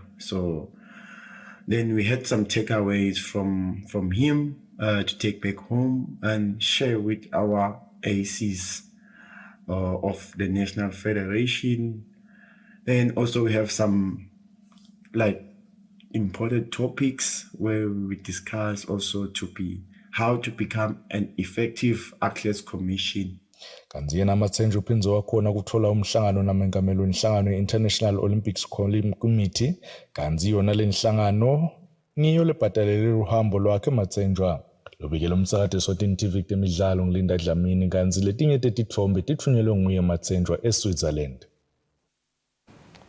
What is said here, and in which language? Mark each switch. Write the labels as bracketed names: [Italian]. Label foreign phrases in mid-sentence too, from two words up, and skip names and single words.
[English] So then we had some takeaways from him to take back home and share with our ACs of the National Federation. Then also we have some important topics where we discuss also how to become an effective Athletes Commission. [Swati] Kanti yena Matsenjwa uphinze wakhona kuthola umhlangano namengameli wenhlangano ye-International Olympics Committee kanti yona lenhlangano ngiyo lebhatalele uhambo lwakhe Matsenjwa. Lobikela umsakati Eswatini TV kutemidlalo ngilinda Dlamini kanti letinye tetithombe tithunyelwe nguye Matsenjwa eSwitzerland.